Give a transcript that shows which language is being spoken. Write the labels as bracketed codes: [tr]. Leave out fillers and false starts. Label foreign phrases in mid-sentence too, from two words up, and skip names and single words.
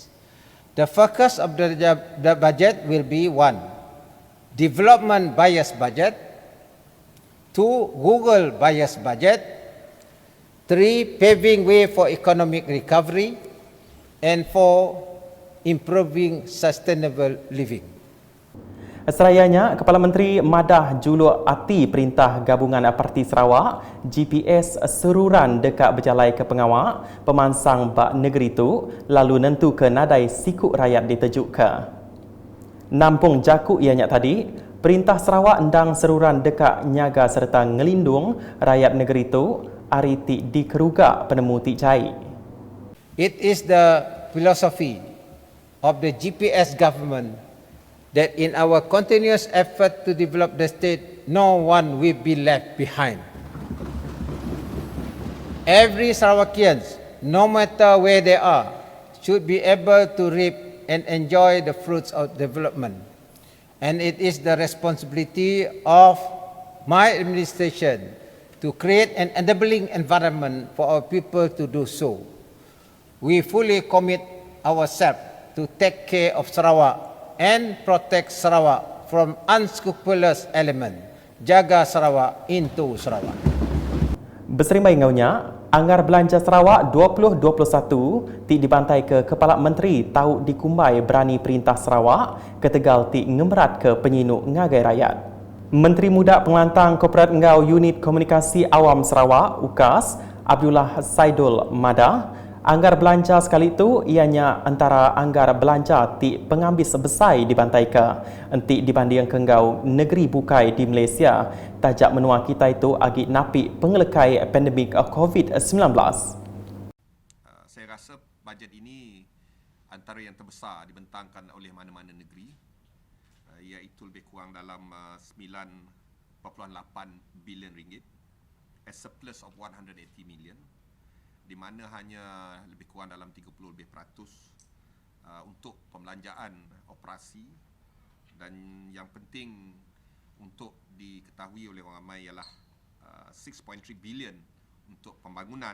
[en] The focus of the budget will be 1. Development bias budget, 2. Rural bias budget, 3. Paving way for economic recovery, and 4. Improving sustainable living. [iba] Serayanya, Kepala Menteri madah juluk hati Perintah Gabungan Parti Sarawak GPS seruran dekat berjalai ke pengawak pemansang bak negeri tu lalu nentu ke nadai sikuk rakyat ditejuk ke. Nampung jakuk ianya tadi, Perintah Sarawak endang seruran dekat nyaga serta ngelindung rakyat negeri tu hari ti dikerugak penemu ti cai. [en] It is the philosophy of the GPS government that in our continuous effort to develop the state, no one will be left behind. Every Sarawakian, no matter where they are, should be able to reap and enjoy the fruits of development. And it is the responsibility of my administration to create an enabling environment for our people to do so. We fully commit ourselves to take care of Sarawak and protect Sarawak from unscrupulous element. Jaga Sarawak into Sarawak. [iba] Berserimbai ngaunya, anggar belanja Sarawak 2021 ti dibantai ke Kepala Menteri tahu dikumbai berani Perintah Sarawak ke Tegal ti ngemerat ke penyinuk ngagai rakyat. Menteri Muda Pengelantang Korporat Engau Unit Komunikasi Awam Sarawak, UKAS, Abdullah Saidul Mada, anggar belanja sekali itu ianya antara anggar belanja ti pengambil sebesar dibantai ke enti dibanding ke engau negeri bukai di Malaysia tajak menua kita itu agi napi pengelekai pandemik COVID-19. [ms] Saya rasa bajet ini antara yang terbesar dibentangkan oleh mana-mana negeri iaitu lebih kurang dalam 9 bilion ringgit, [en] a surplus of 180 million, [ms] di mana hanya lebih kurang dalam 30% untuk pembelanjaan operasi, dan yang penting untuk diketahui oleh orang ramai ialah 6.3 bilion untuk pembangunan.